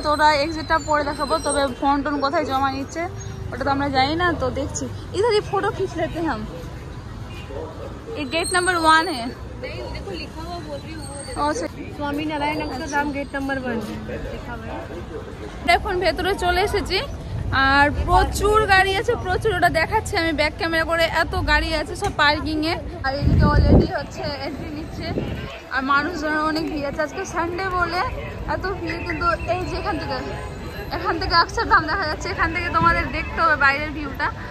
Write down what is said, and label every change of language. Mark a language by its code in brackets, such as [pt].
[bn] তো ওটা এক্সিটটা পরে দেখাবো, তবে ফোন টোন কোথায় জমা নিচ্ছে ওটা তো আমরা জানি না, তো দেখছি। [hi] इधर ही फोटो खींच लेते हैं हम। ये गेट नंबर 1 है। देखो लिखा हुआ बोल रही हूँ, स्वामी नारायण अक्षरधाम गेट नंबर 1 लिखा हुआ है। [bn] এখন ভেতরে চলে এসেছি আর প্রচুর গাড়ি আছে, প্রচুর। ওটা দেখাচ্ছে আমি ব্যাক ক্যামেরা করে, এত গাড়ি আছে সব পার্কিং এ। আর এদিকে অলরেডি হচ্ছে এন্ট্রি নিচ্ছে আর মানুষজনের অনেক ভিড় আছে। আজকে সানডে বলে এত ভিড়। কিন্তু এই যে এখান থেকে অক্ষরধাম দেখা যাচ্ছে, এখান থেকে তোমাদের দেখতে হবে বাইরের ভিউটা।